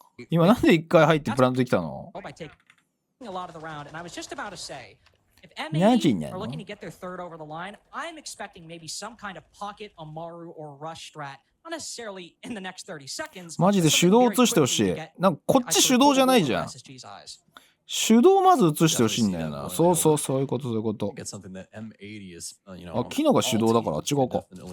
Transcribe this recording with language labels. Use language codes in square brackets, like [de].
[ja] 今なんで一回入ってプラントできたの？ [en] a lot of the round, and I was just about to say, if M80 are looking to get their third over the line, I'm expecting maybe some kind of pocket Amaru or rush strat, not necessarily in the next 30 seconds. [ja] マジで手動映してほしい。なんかこっち手動じゃないじゃん。手動まず映してほしいんだよな。そうそう、そういうことそういうこと。あ、キノが手動だからあっち側か。